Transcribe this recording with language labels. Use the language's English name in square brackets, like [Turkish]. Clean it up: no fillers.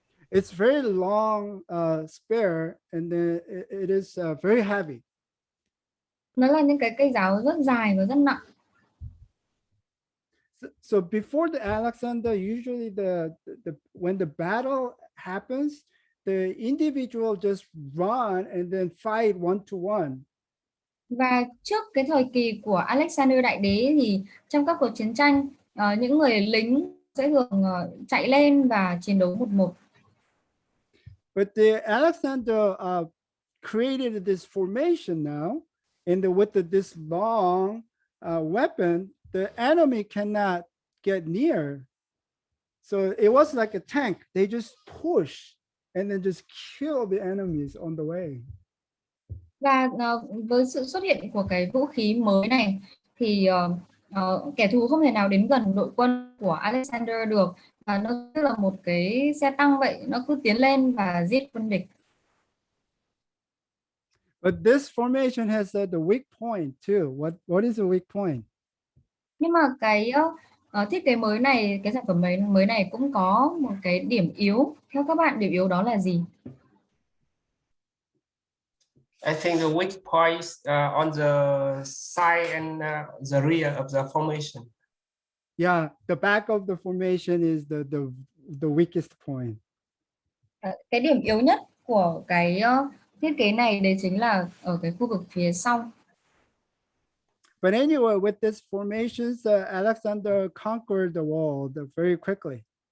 [English] It's very long spear, and then it is very heavy. [Vietnamese] Nó là những cái cây giáo rất dài và rất nặng. [English] So before the Alexander, usually when the battle happens, the individual just run and then fight one to one. [Vietnamese] Và trước cái thời kỳ của Alexander Đại Đế thì trong các cuộc chiến tranh, những người lính sẽ thường chạy lên và chiến đấu một một. [English] But the Alexander created this formation now, and with this long weapon, the enemy cannot get near. So it was like a tank. They just push and then just kill the enemies on the way. [Vietnamese] Và với sự xuất hiện của cái vũ khí mới này thì kẻ thù không thể nào đến gần đội quân của Alexander được, và nó như là một cái xe tăng vậy, nó cứ tiến lên và giết quân địch. [English] But this formation has the weak point too. What is the weak point? [Vietnamese] Nhưng mà cái thiết kế mới này, cái sản phẩm mới này cũng có một cái điểm yếu. Theo các bạn, điểm yếu đó là gì? [English] I think the weak points on the side and the rear of the formation. Yeah, the back of the formation is the weakest point. [Vietnamese] Cái điểm yếu nhất của cái thiết kế này đấy chính là ở cái khu vực phía sau. [English] But anyway, with this formations, Alexander conquered the world very quickly.